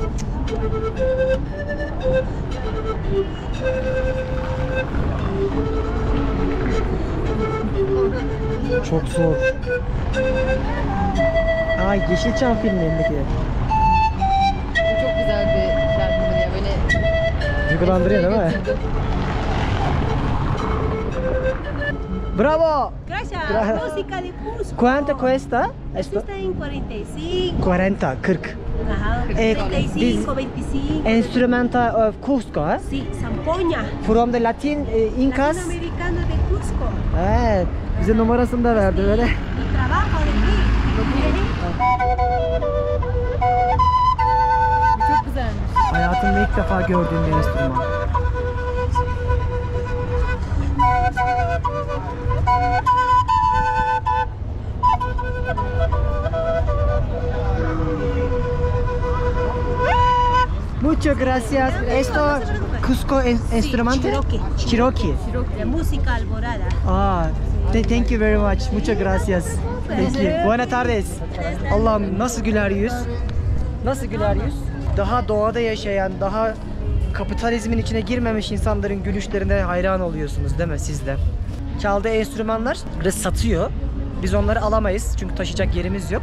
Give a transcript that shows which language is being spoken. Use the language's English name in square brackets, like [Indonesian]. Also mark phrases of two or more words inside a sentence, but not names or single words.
[Turkish] Çok zor. Ay, Yeşilçam filmindeki. Bu çok güzel bir şarkı ya. Beni Duygulandırıyor değil mi? götürdü. Bravo. [Spanish] Gracias. Gra- Música de Cusco. ¿Cuánto cuesta esto? Esto está en 45. 40. Ajá. Eh, 35, 25. [English] Instrumenta of Cusco, ¿eh? [Spanish] Sí, zampoña. [English] From the Latin Incas. [Spanish] Latinoamericana de Cusco. [Turkish] Evet. Bize numarasını da verdi böyle. [Spanish] Y trabajo de aquí. [Turkish] Bu çok güzelmiş. Hayatımda ilk defa gördüğüm bir enstrüman. [Spanish] Muchas gracias. Esto Cusco instrumento? Cherokee. Cherokee. La música alborada. [English] Aa, thank you very much. [Spanish] Muchas gracias. [English] Thank you. [Spanish] Buenas tardes. [Turkish] Allah'ım, nasıl güler yüz? Nasıl güler yüz? Daha doğada yaşayan, daha kapitalizmin içine girmemiş insanların gülüşlerine hayran oluyorsunuz değil mi siz de? Çaldığı enstrümanlar satıyor. Biz onları alamayız çünkü taşıyacak yerimiz yok.